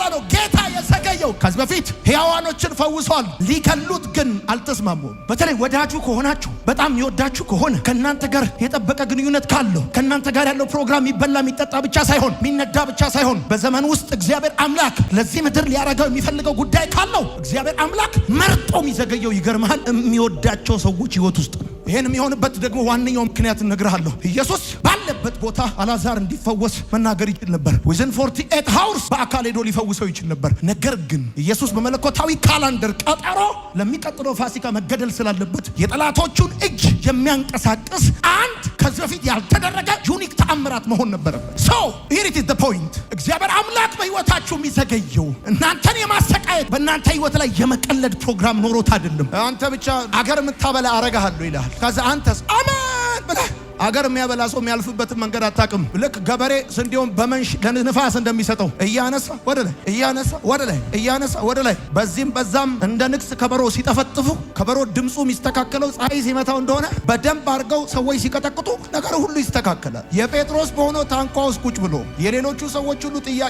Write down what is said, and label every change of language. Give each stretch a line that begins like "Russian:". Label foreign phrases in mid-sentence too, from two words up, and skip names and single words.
Amharic: ነው ጌታ የዘገየው። ከዚህ በፊት ሕያዋኖችን ፈውሷል። ሊገሉት ግን አልተስማሙም። በተለይ ወዳጁ ከሆናችሁ በጣም የሚወዳችሁ ከሆነ ከእናንተ ጋር የጠበቀ ግንኙነት ካለው ከእናንተ ጋር ያለው ፕሮግራም የሚበላ የሚጠጣ ብቻ ሳይሆን የሚነዳ ብቻ ሳይሆን በዘመን ውስጥ እግዚአብሔር አምላክ ለዚህ ምድር ሊያረገው የሚፈልገው ጉዳይ ካለው እግዚአብሔር አምላክ መርጦ የሚዘገየው ይገርምሃል የሚወዳቸው ሰዎች ሕይወት ውስጥ ነው። ይሄን የሚሆንበት ደግሞ ዋነኛው ምክንያት እነግርሃለሁ። ኢየሱስ ባለበት ቦታ አልዓዛር እንዲፈወስ መናገር ይችል ነበር።
English: within 48 hours
Amharic: በአካል ሄዶ ሊፈውሰው ይችል ነበር። ነገር ግን ኢየሱስ በመለኮታዊ ካላንደር ቀጠሮ ለሚቀጥለው ፋሲካ መገደል ስላለበት የጠላቶቹን እጅ የሚያንቀሳቅስ አንድ ከዚህ በፊት ያልተደረገ ዩኒክ ተአምራት መሆን ነበረበት።
English: so here it is the point።
Amharic: እግዚአብሔር አምላክ በሕይወታችሁ የሚዘገየው እናንተን የማሰቃየት በእናንተ ሕይወት ላይ የመቀለድ ፕሮግራም ኖሮት አይደለም። አንተ ብቻ አገር የምታበላ አረጋለሁ ይላል። ከዛ አንተስ አማን ብለህ አገር የሚያበላ ሰው የሚያልፍበትን መንገድ አታውቅም። ልክ ገበሬ ስንዴውን በመንሽ ለንፋስ እንደሚሰጠው እያነሳ ወደ ላይ እያነሳ ወደ ላይ እያነሳ ወደ ላይ በዚህም በዛም እንደ ንግስ ከበሮ ሲጠፈጥፉ ከበሮ ድምፁ የሚስተካከለው ፀሐይ ሲመታው እንደሆነ በደንብ አድርገው ሰዎች ሲቀጠቅጡ ነገር ሁሉ ይስተካከላል። የጴጥሮስ በሆነው ታንኳ ውስጥ ቁጭ ብሎ የሌሎቹ ሰዎች ሁሉ ጥያቄ